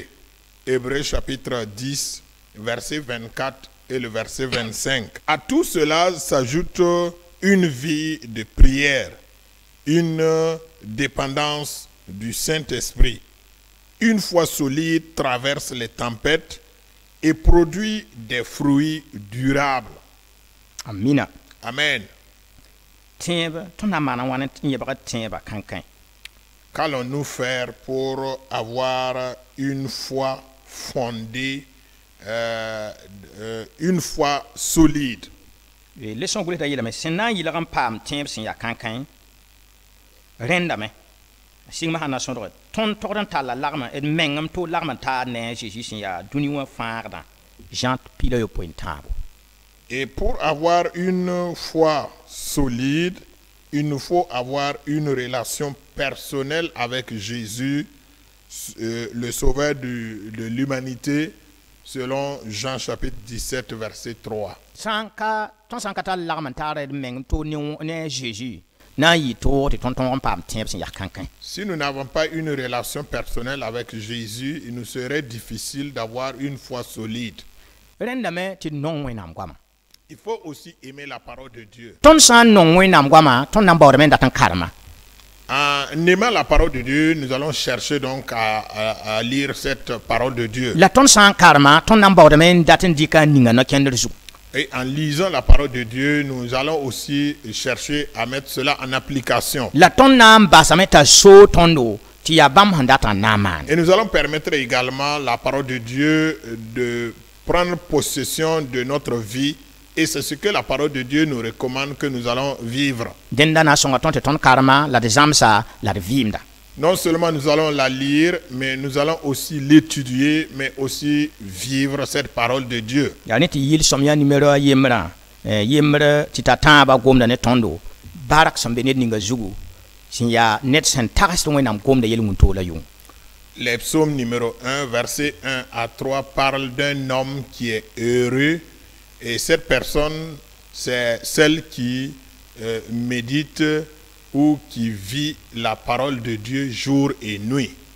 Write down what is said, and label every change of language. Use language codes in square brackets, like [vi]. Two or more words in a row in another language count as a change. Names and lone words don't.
[fr] Hébreux chapitre 10, verset 24 et le verset 25. À tout cela s'ajoute une vie de prière, une dépendance du Saint-Esprit. Une foi solide traverse les tempêtes et produit des fruits durables. [mos] Amina. [fr] Amen. [mos] Tẽeb tõnd na maan n wa n yẽbg tẽebã kãnkẽ. [fr] Qu'allons-nous faire pour avoir une foi fondée, une foi solide? [mos] Leçon gʋlsda yeelame sẽn na n yɩlg n paam tẽeb sẽn ya kãnkẽ rẽndame sigma sãn na sõdge tõnd togd n talla lagm d mengem tɩ lagm n taad ne a Zeezi sẽn yaa dũni wã fãagdã Jean pila yopoe n tãabo. [fr] Et pour avoir une foi solide, il nous faut avoir une relation personnelle avec Jésus, le Sauveur de l'humanité, selon Jean chapitre 17, verset 3. [mos] Tõnd sã n ka tar lagm n taad d mengem tɩ ne a Zeezi na n yɩ toog tɩ tõnd tõog n paam tẽeb sẽn yak kãnkẽ. [fr] Si nous n'avons pas une relation personnelle avec Jésus, il nous serait difficile d'avoir une foi solide. [mos] Rẽndame tɩ d nong Wẽnnaam goama. [fr] Il faut aussi aimer la parole de Dieu. [mos] Tõnd sã n nong Wẽnnaam goama tõnd na n baoodame n dat n karema. [fr] En aimant la parole de Dieu, nous allons chercher donc à lire cette parole de Dieu. [mos] La tõnd sã n karema tõnd na n baoodame n dat n dɩka n ninga no-kẽndr zugu. [fr] Et en lisant la parole de Dieu, nous allons aussi chercher à mettre cela en application. [mos] La tõnd na n basame t'a soo tõndo tɩ yaa bãmb sẽn dat n na n maane. [fr] Et nous allons permettre également la parole de Dieu de prendre possession de notre vie. Et c'est ce que la parole de Dieu nous recommande que nous allons vivre. [mos] Dẽnda na n sõnga tõnd tɩ tõnd karema la d zãmsa la d vɩɩmda. [fr] Non seulement nous allons la lire, mais nous allons aussi l'étudier, mais aussi vivre cette parole de Dieu. [mos] Yaa ne tɩ yɩl sõm yaa nimero a yembrã yembr tɩ ta tãabã gomda ne tõndo bark sẽn be ned ninga zugu sẽn yaa ned sẽn tagsd Wẽnnaam gomda yel-wẽn-toolã yʋng. [fr] Les psaumes numéro 1, verset 1 à 3 parlent d'un homme qui est heureux. Et cette personne, c'est celle qui médite ou qui vit la parole de Dieu jour et nuit.